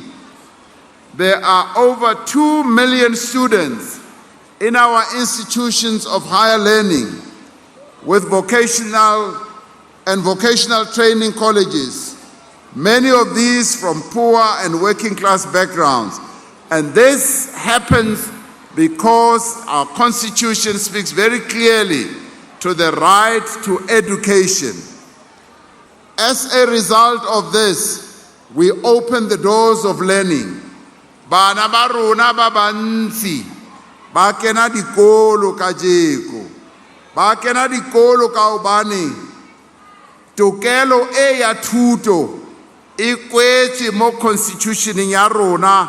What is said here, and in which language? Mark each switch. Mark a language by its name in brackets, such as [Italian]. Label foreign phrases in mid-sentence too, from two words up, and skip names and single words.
[English] There are over 2 million students in our institutions of higher learning with vocational and vocational training colleges, many of these from poor and working class backgrounds. And this happens because our Constitution speaks very clearly to the right to education. As a result of this, we open the doors of learning. [Tswana] Bana ba rona ba bantsi ba kena dikolo kajeko, ba kena dikolo ka hobane tokelo e ya thuto e kwetse mo constitutioneng ya rona.